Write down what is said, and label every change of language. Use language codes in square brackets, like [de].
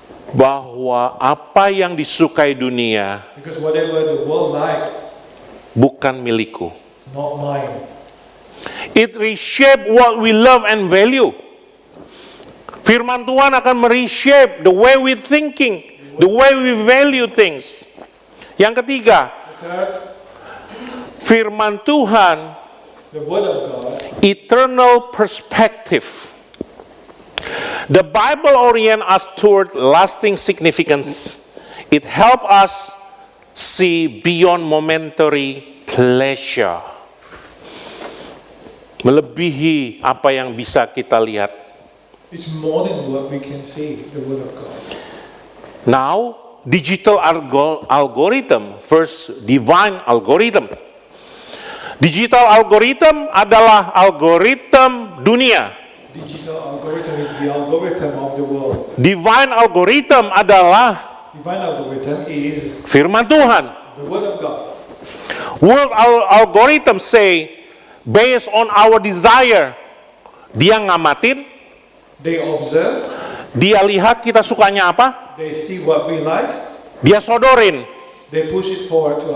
[id] bahwa apa yang disukai dunia [en] because whatever the world likes, [id] bukan milikku. [en] not mine. It reshape what we love and value. [id] Firman Tuhan akan mereshape [en] the way we thinking, the way we value things. [id] Yang ketiga, [en] The third, [id] firman Tuhan [en] the word of God eternal perspective. The Bible orient us toward lasting significance. It helps us see beyond momentary pleasure. [id] Melebihi apa yang bisa kita lihat. [en] It's more than what we can see, the Word of God. Now, digital algorithm versus divine algorithm. [id] Digital algorithm adalah algoritma dunia. [en] Digital algorithm is the algorithm of the world. [id] Divine algorithm adalah [en] Divine algorithm is [id] firman Tuhan. [en] the Word of God. World algorithm say, based on our desire, [id] dia ngamatin, [en] They observe, [id] dia lihat kita sukanya apa, [en] they see what we like, [id] dia sodorin. [en] they push it forward to us.